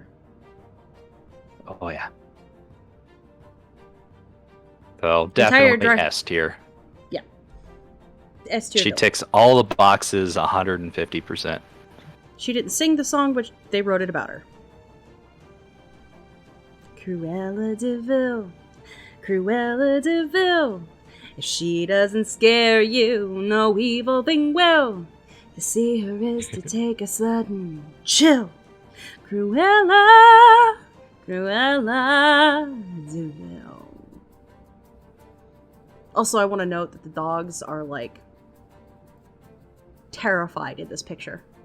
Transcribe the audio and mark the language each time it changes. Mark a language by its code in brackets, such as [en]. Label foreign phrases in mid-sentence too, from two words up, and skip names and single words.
[en] Oh, yeah. Well, definitely S tier. Yeah. S tier. She ticks all the boxes 150%. She didn't sing the song, but they wrote it about her. Cruella de Vil. Cruella de Vil. If she doesn't scare you, no evil thing will. To see her is to take a sudden chill. Cruella. Cruella de Vil. Also, I want to note that the dogs are, like, terrified in this picture.